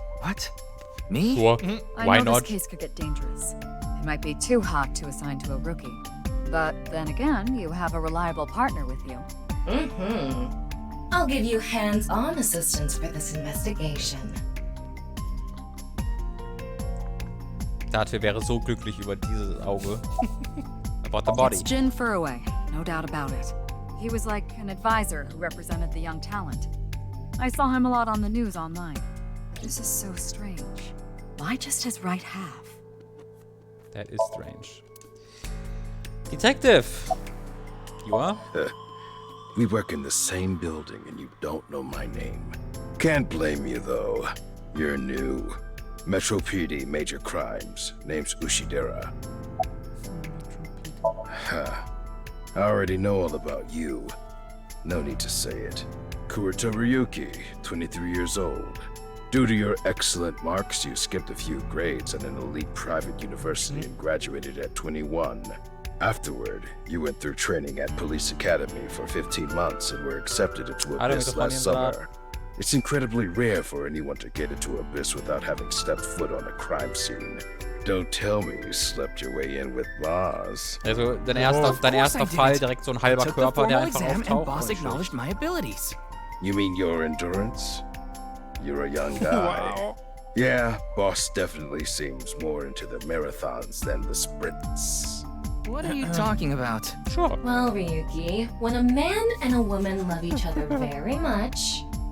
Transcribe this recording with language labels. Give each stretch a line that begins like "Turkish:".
English: What? Me? Sure. I Why know not? this case could get dangerous. It might be too hot to assign to a rookie. But then again, you have a reliable partner with you. I'll give you hands-on assistance for this investigation.
German: Date wäre so glücklich über dieses Auge.
English: About the body. It's Jin Furaway, no doubt about it. He was like an advisor who represented the young talent. I saw him a lot on the news online. This is so strange. Why just his right half? That is strange. Detective! You are? We work in the same building and you don't know my name. Can't blame you though. You're new. Metro PD, major crimes. Name's Ushidera. Huh. I already know all about you. No need to say it. Kurita Ryuki, 23 years old. Due to your excellent marks, you skipped a few grades at an elite private university and graduated at 21. Afterward, you went through training at Police Academy for 15 months and were accepted into Abyss last summer. It's incredibly rare for anyone to get into Abyss without having stepped foot on a crime scene. Don't tell me you slept your way in with Boss.
German: Also, dein erster Fall, direkt so ein halber Körper, der einfach auftaucht.
English: Boss acknowledged my abilities. You mean your endurance? You're a young guy. Wow. Yeah, Boss definitely seems more into the marathons than the sprints. What are you talking about? Sure. Well, Ryuki, when a man and a woman love each other very much...